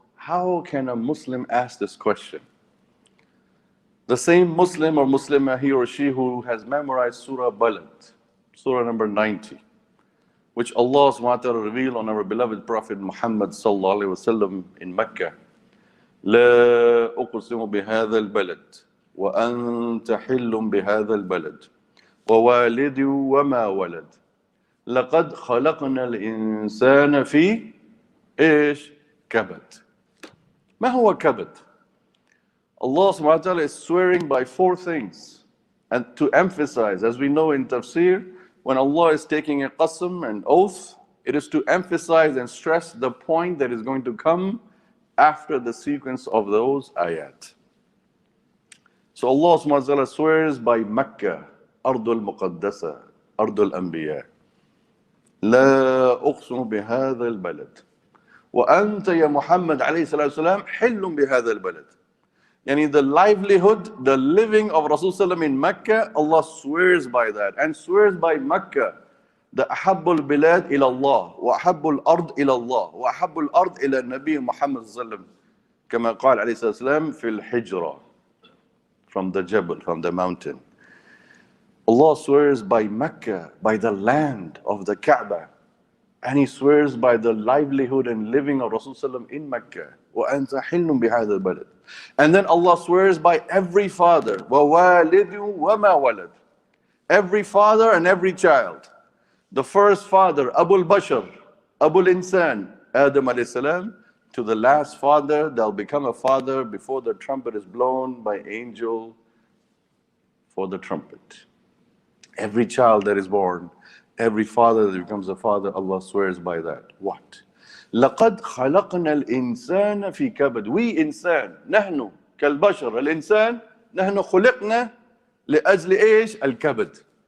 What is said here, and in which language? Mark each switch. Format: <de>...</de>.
<en>How can a Muslim ask this question? The same Muslim or Muslimah, he or she, who has memorized Surah Balad, Surah number 90, which Allah subhanahu wa ta'ala revealed on our beloved Prophet Muhammad sallallahu alayhi wa sallam in Mecca.</en> <ar>لا أقسم بهذا البلد وأنت حل بهذا البلد ووالد وما ولد لقد خلقنا الإنسان في إيش كبد. ما هو كبد?</ar> <en>Allah subhanahu wa ta'ala is swearing by 4 things. And to emphasize, as we know in tafsir, when Allah is taking a qasam, an oath, it is to emphasize and stress the point that is going to come after the sequence of those ayat. So Allah subhanahu wa ta'ala swears by Makkah, Ardul Muqaddasa, Ardul Anbiya.</en> <ar>لا أقسم بهذا البلد وأنت يا محمد عليه الصلاة والسلام حل بهذا البلد.</ar> <en>Yani the livelihood, the living of Rasulullah in Mecca, Allah swears by that, and swears by Mecca, the</en> <ar>أحب البلاد إلى الله وأحب الأرض إلى الله وأحب الأرض إلى النبي محمد صلى الله عليه وسلم كما قال عليه الصلاة والسلام في الحجرة,</ar> <en>from the Jabal, from the mountain. Allah swears by Mecca, by the land of the Kaaba, and He swears by the livelihood and living of Rasulullah in Mecca.</en> <ar>وَأَنْتَ حِلٌّ بِهَذَا الْبَلَدِ.</ar> <en>And then Allah swears by every father,</en> <ar>وَوَالِدٌ وَمَا وَلَدٍ.</ar> <en>Every father and every child. The first father, Abul Bashar, Abul Insan, Adam alayhi salam, to the last father, they'll become a father before the trumpet is blown by angel for the trumpet. Every child that is born, every father that becomes a father, Allah swears by that. What?</en> <ar>لَقَدْ خَلَقْنَا الْإِنسَانَ فِي كَبَدٍ.</ar> <en>We insan,</en> <ar>نحن كالبشر الإنسان نحن خلقنا لأجل إيش؟ الكبد.</ar>